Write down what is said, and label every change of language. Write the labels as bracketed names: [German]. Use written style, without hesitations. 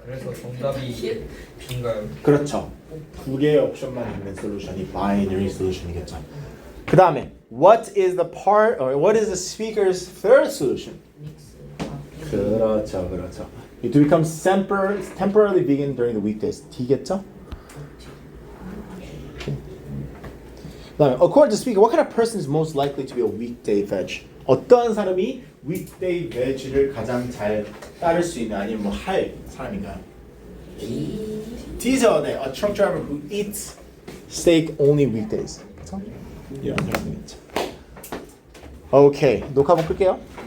[Korean] 그래서 정답이 B인가요? 그렇죠. 두 개의 옵션만 있는 솔루션이 binary solution이겠죠. 그 다음에 [English] what is the part or what is the speaker's third solution? [Korean] 그렇죠, 그렇죠. [English] To become temporarily vegan during the weekdays. [Korean] D겠죠? 그다음에 [English] according to speaker, what kind of person is most likely to be a weekday veg? [Korean] 어떠한 사람이 weekday veg를 가장 잘 따를 수 있는 아니면 뭐 할 사람인가요? D죠. 네, [English] a truck driver who eats steak only weekdays. [Korean] 그렇죠? 이런 사람이겠죠. 오케이, 녹화 한번 끌게요.